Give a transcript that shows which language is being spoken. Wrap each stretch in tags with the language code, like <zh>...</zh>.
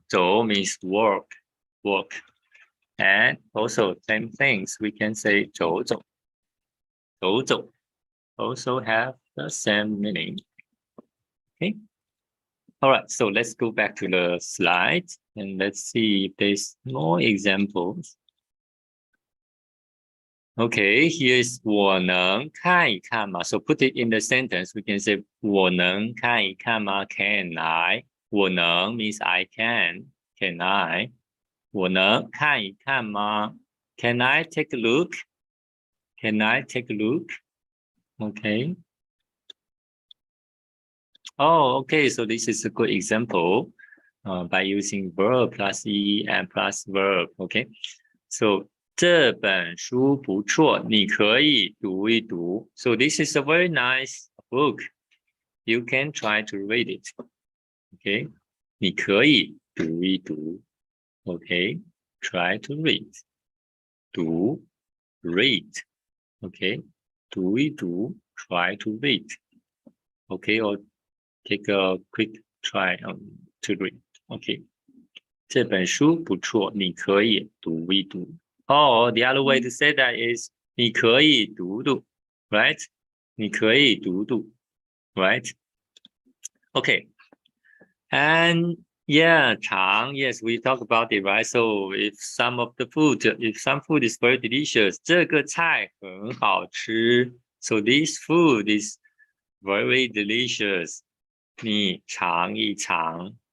<en>走 means walk. And also same things. We can say 走走. 走走 also have the same meaning. Okay. All right. So let's go back to the slides and let's see if there's more examples. Okay, here's</en> <zh>我能看一看吗?</zh> <en>So put it in the sentence. We can say</en> <zh>我能看一看吗?</zh> <en>Can I? 我能 means I can. Can I?</en> <zh>我能看一看吗?</zh> <en>Can I take a look? Can I take a look? Okay. Oh, okay. So this is a good example by using verb plus E and plus verb. Okay.</en> <zh>So 这本书不错，你可以读一读.</zh> <en>So this is a very nice book. You can try to read it. Okay.</en> <zh>你可以读一读.</zh> <en>Okay. Try to read. 读 read. Okay. 读一读 try to read. Okay. Or take a quick try to read. Okay.</en> <zh>这本书不错，你可以读一读.</zh> <en>Oh, the other way to say that is</en> <zh>你可以读读,</zh> <en>right?</en> <zh>你可以读读, right?</zh> <en>Okay. And yeah, 尝, yes, we talk about it, right? So if some food is very delicious,</en> <zh>这个菜很好吃.</zh> <en>So this food is very delicious.</en> <zh>你尝一尝.</zh>